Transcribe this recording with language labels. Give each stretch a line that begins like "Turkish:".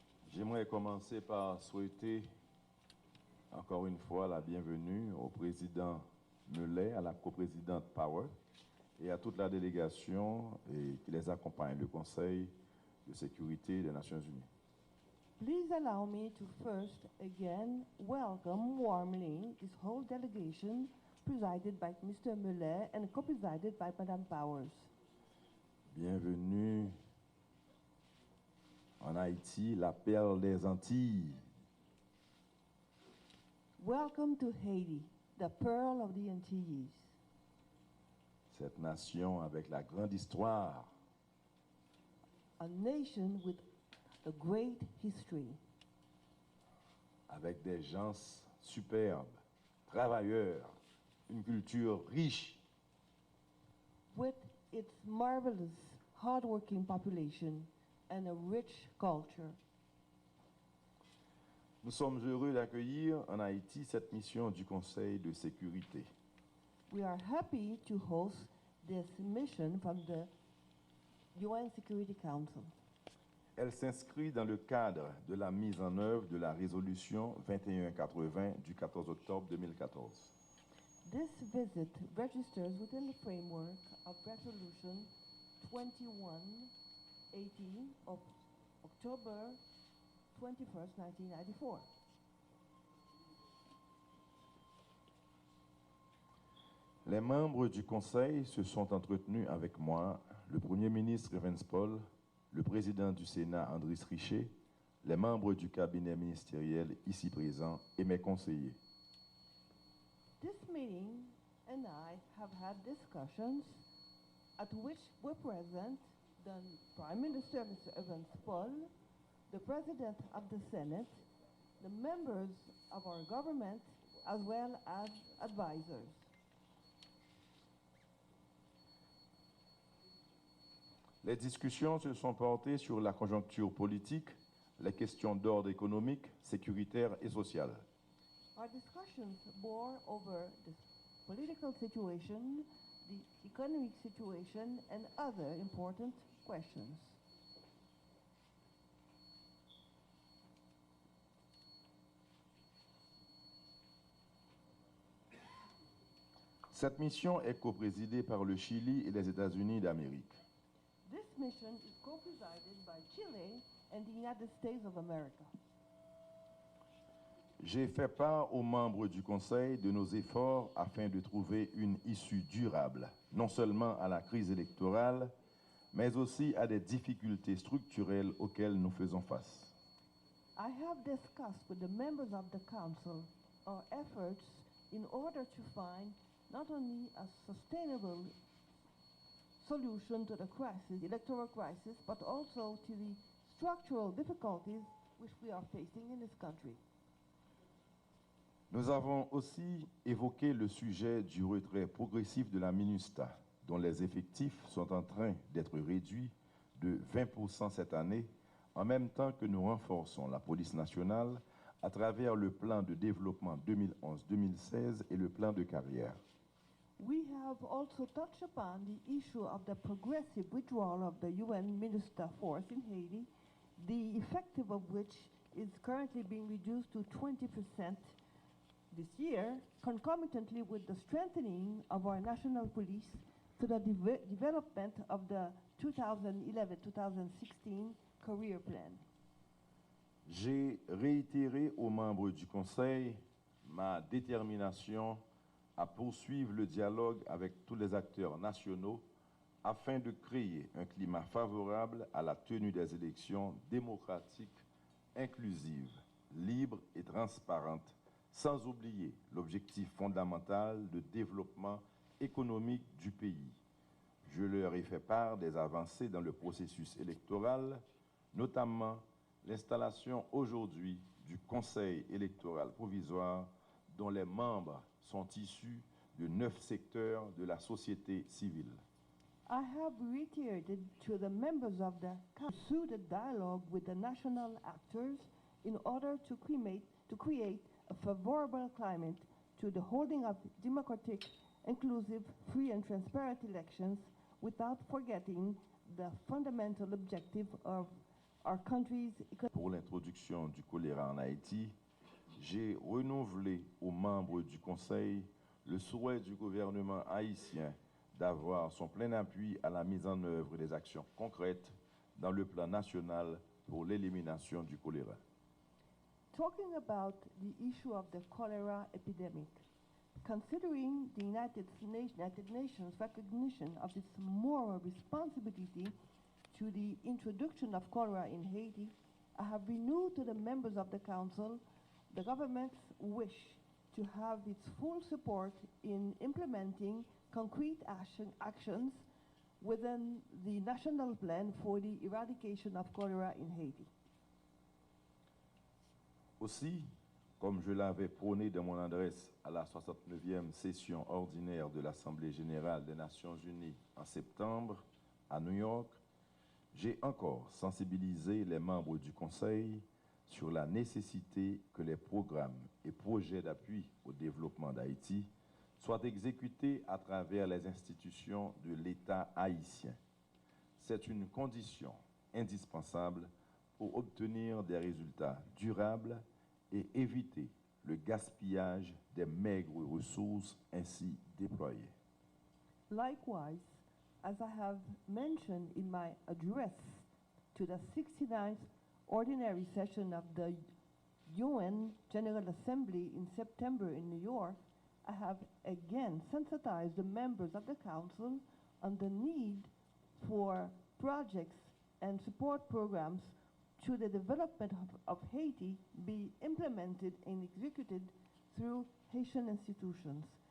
French: J'aimerais commencer par souhaiter encore une fois la bienvenue au président Mellet, à la coprésidente Power et à toute la délégation qui les accompagne, le Conseil de sécurité des Nations Unies.
English: Please allow me to first again welcome warmly this whole delegation presided by Mr. Millet and co-presided by Madame Powers.
French: Bienvenue en Haïti, la perle des Antilles.
English: Welcome to Haiti, the pearl of the Antilles.
French: Cette nation avec la grande histoire,
English: A nation with a great history,
French: avec des gens superbes, travailleurs, une culture riche,
English: with its marvelous, hardworking population and a rich culture.
French: Nous sommes heureux d'accueillir en Haïti cette mission du Conseil de sécurité.
English: We are happy to host this mission from the UN Security Council.
French: Elle s'inscrit dans le cadre de la mise en œuvre de la résolution 2180 du 14 octobre 2014.
English: This visit registers within the framework of Resolution 2180 of October 21st, 1994.
French: Les membres du Conseil se sont entretenus avec moi, le Premier ministre Evans Paul, le président du Sénat Andris Richer, les membres du cabinet ministériel ici présents et mes conseillers.
English: This meeting and I have had discussions at which were present the Prime Minister, Mr. Evans Paul, the President of the Senate, the members of our government, as well as advisors.
French: Les discussions se sont portées sur la conjoncture politique, les questions d'ordre économique, sécuritaire et social.
English: Our discussions bore over the political situation, the economic situation, and other important questions.
French: Cette mission est coprésidée par le Chili et les États-Unis d'Amérique.
English: This mission is co-presided by Chile and the United States of America.
French: J'ai fait part aux membres du Conseil de nos efforts afin de trouver une issue durable, non seulement à la crise électorale, mais aussi à des difficultés structurelles auxquelles nous faisons face.
English: I have discussed with the members of the Council our efforts in order to find not only a sustainable solution to the crisis, electoral crisis, but also to the structural difficulties which we are facing in this country.
French: Nous avons aussi évoqué le sujet du retrait progressif de la MINUSTAH, dont les effectifs sont en train d'être réduits de 20% cette année, en même temps que nous renforçons la police nationale à travers le plan de développement 2011-2016 et le plan de carrière.
English: We have also touched upon the issue of the progressive withdrawal of the UN MINUSTAH force in Haiti, the effective of which is currently being reduced to 20% this year, concomitantly with the strengthening of our national police to the development of the 2011-2016 career plan.
French: J'ai réitéré aux membres du Conseil ma détermination à poursuivre le dialogue avec tous les acteurs nationaux afin de créer un climat favorable à la tenue des élections démocratiques, inclusives, libres et transparentes, sans oublier l'objectif fondamental de développement économique du pays. Je leur ai fait part des avancées dans le processus électoral, notamment l'installation aujourd'hui du Conseil électoral provisoire dont les membres sont issus de 9 secteurs de la société civile.
English: I have reiterated to the members of the Council the dialogue with the national actors in order to create a favorable climate to the holding of democratic, inclusive, free and transparent elections without forgetting the fundamental objective of our country's economy.
French: Pour l'introduction du choléra en Haïti, j'ai renouvelé aux membres du Conseil le souhait du gouvernement haïtien d'avoir son plein appui à la mise en œuvre des actions concrètes dans le plan national pour l'élimination du choléra.
English: Talking about the issue of the cholera epidemic, considering the United Nations recognition of its moral responsibility to the introduction of cholera in Haiti, I have renewed to the members of the Council the government's wish to have its full support in implementing concrete actions within the national plan for the eradication of cholera in Haiti.
French: Aussi, comme je l'avais prôné dans mon adresse à la 69e session ordinaire de l'Assemblée générale des Nations unies en septembre à New York, j'ai encore sensibilisé les membres du Conseil sur la nécessité que les programmes et projets d'appui au développement d'Haïti soient exécutés à travers les institutions de l'État haïtien. C'est une condition indispensable pour obtenir des résultats durables et éviter le gaspillage des maigres ressources ainsi déployées.
English: Likewise, as I have mentioned in my address to the 69th Ordinary Session of the UN General Assembly in September in New York, I have again sensitized the members of the Council on the need for projects and support programs to the development of Haiti be implemented and executed through Haitian institutions.